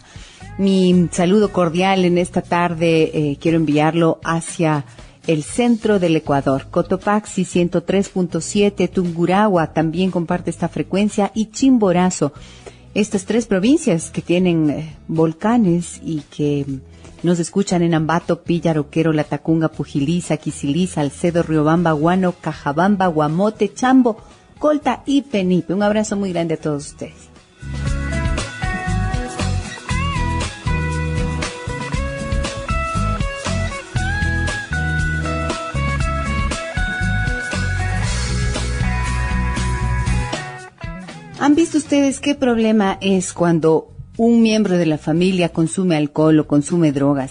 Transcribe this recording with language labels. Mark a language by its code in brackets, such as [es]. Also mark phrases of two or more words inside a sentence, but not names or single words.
[es] Mi saludo cordial en esta tarde quiero enviarlo hacia el centro del Ecuador. Cotopaxi 103.7, Tungurahua también comparte esta frecuencia y Chimborazo. Estas tres provincias que tienen volcanes y que nos escuchan en Ambato, Píllaro, Quero, Latacunga, Pujilí, Quisili, Salcedo, Riobamba, Guano, Cajabamba, Guamote, Chambo, Colta y Penipe. Un abrazo muy grande a todos ustedes. ¿Han visto ustedes qué problema es cuando un miembro de la familia consume alcohol o consume drogas?